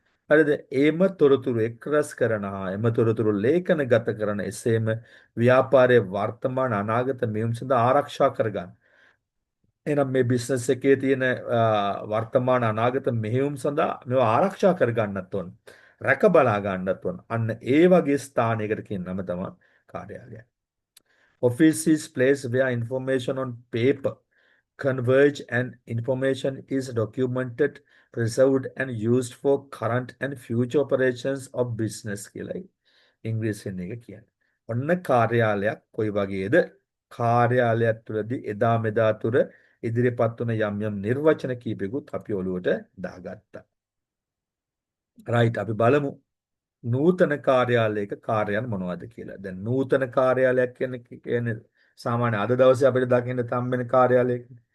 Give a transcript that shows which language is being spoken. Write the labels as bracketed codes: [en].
[si] හරිද එම තොරතුරු එක්රැස් කරන හා එම තොරතුරු ලේඛනගත කරන එසේම ව්‍යාපාරයේ වර්තමාන අනාගත මෙහෙයුම් සඳහා ආරක්ෂා කරගන්න එහෙනම් මේ බිස්නස් එකේ තියෙන වර්තමාන අනාගත මෙහෙයුම් සඳහා මේවා ආරක්ෂා කරගන්නත් ඕන. රැක බලා ගන්නත් ඕන. අන්න ඒ වගේ ස්ථානයකට කියන නම තමයි කාර්යාලය. [en] Office is place where information on paper converge and information is documented, preserved and used for current and future operations of business [si] කියලා ඉංග්‍රීසියෙන් එක කියන්නේ. ඔන්න කාර්යාලයක් කොයි වගේද? කාර්යාලයක් තුළදී එදා මෙදා තුර ඉදිරිපත් වන යම් යම් නිර්වචන කීපෙකුත් අපි ඔළුවට දාගත්තා. රයිට් අපි බලමු නූතන කාර්යාලයක කාර්යයන් මොනවද කියලා. දැන් නූතන කාර්යාලයක් කියන්නේ සාමාන්‍ය අද දවසේ අපිට දකින්න තම්බෙන කාර්යාලයක.